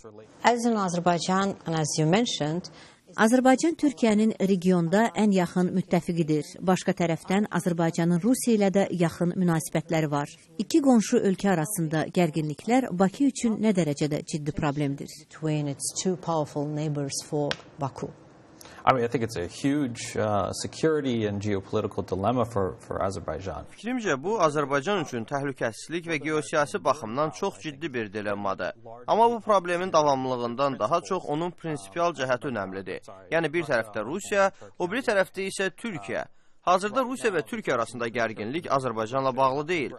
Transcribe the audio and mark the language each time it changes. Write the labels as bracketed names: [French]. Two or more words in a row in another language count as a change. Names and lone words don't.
[Azerbaijani] Azərbaycan Türkiyənin regionda ən yaxın müttəfiqidir. Başqa tərəfdən Azərbaycanın Rusiya ilə də yaxın münasibətləri var. İki qonşu ölkə arasında gərginliklər Bakı üçün nə dərəcədə ciddi problemdir? [English] I think it's a huge security and geopolitical dilemma for Azerbaijan. [Azerbaijani] Fikrimcə, bu Azərbaycan üçün təhlükəsizlik və geosiyasi baxımdan çox ciddi bir dilemmadır. Amma bu problemin davamlılığından daha çox onun prinsipial cəhəti önəmlidir. Yəni bir tərəfdə Rusiya, o biri tərəfdə isə Türkiyə. Hazırda Rusiya və Türkiyə arasında gərginlik Azərbaycanla bağlı deyil.